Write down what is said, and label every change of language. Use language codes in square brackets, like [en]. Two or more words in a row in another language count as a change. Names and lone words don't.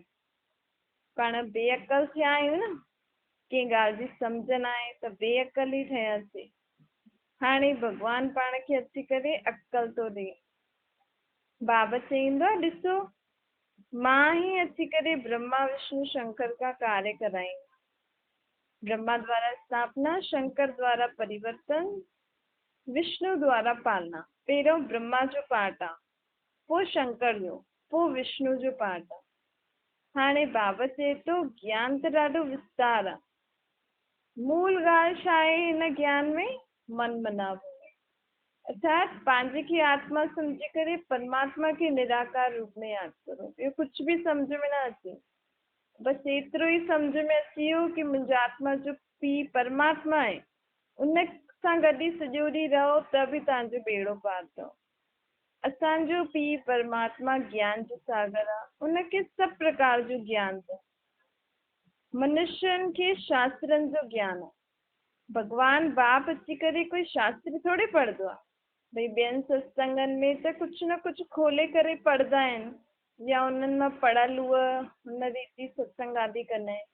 [sd] पाण बेअक्कल थिया आहियूं न, कंहिं ॻाल्हि जी सम्झ न आहे त बेअक्कल ई ठहियासीं। हाणे भॻवानु पाण खे अची करे अक्कल थो ॾे। बाबा चईंदो आहे ॾिसो मां ही अची करे ब्रह्मा विष्णु शंकर [hi] का कार्य [sd] कराई। [hi] ब्रह्मा द्वारा स्थापना, शंकर द्वारा परिवर्तन, विष्णु द्वारा पालना। [sd] पहिरियों ब्रह्मा जो पार्ट आहे, पोइ शंकर जो, पोइ विष्णु जो पार्ट आहे। हाणे बाबा चए थो ज्ञान त ॾाढो विस्तार आहे। मूल ॻाल्हि छा आहे हिन ज्ञान में? मन मनावो। अर्थात पंहिंजे खे आत्मा सम्झी करे परमात्मा खे निराकार रूप में यादि करो। ॿियो कुझु बि सम्झ में न अचे। बसि एतिरो ई सम्झ में अची वियो कि मुंहिंजो आत्मा जो पीउ परमात्मा आहे। उन सां गॾु ई सॼो ॾींहुं रहो त बि तव्हांजो बेड़ो पार अथव। असांजो पीउ परमात्मा ज्ञान जो सागर आहे। उनखे सभु प्रकार जो ज्ञान अथव। मनुष्यनि खे शास्त्रनि जो ज्ञान आहे। भॻवानु बाप अची करे कोई शास्त्र थोड़ी पढ़ंदो आहे। भई ॿियनि सत्संगनि में त कुझु न कुझु खोले करे पढ़ंदा आहिनि या उन्हनि मां पढ़ल उहा हुन रीति सत्संग आदि कंदा आहिनि।